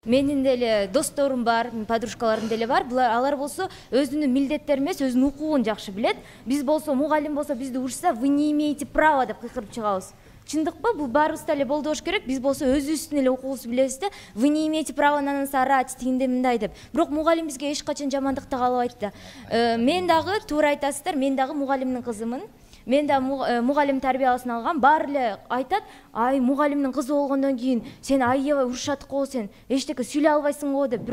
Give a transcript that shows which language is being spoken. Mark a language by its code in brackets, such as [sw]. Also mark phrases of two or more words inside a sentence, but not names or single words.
[ky] Менин деле досторум бар, подружкаларым деле бар. Алар болсо өзүнүн милдеттерин эмес, өзүнүн укугун жакшы билет. Биз болсо мугалим болсо бизди урушса, [ru] вы не имеете права [ky] деп кыйкырып чыгабыз. Чындыкпы? Бул баарыбызда эле болдош керек. Биз болсо өзүбүздүн эле укугубузду билебиз да. [ru] Вы не имеете права на нас орать, [ky] тигиндей мындай деп. Бирок мугалим бизге эч качан жамандыкты каалабайт да. Мен дагы туура айтасыздар, мен дагы мугалимдин кызымын. Мен да мугалим тарбиясын алгам. Баары эле айтат, ай мугалимдин кызы болгондон кийин сен аябай урушат го, сен эчтеке сүйлөй албайсың го деп.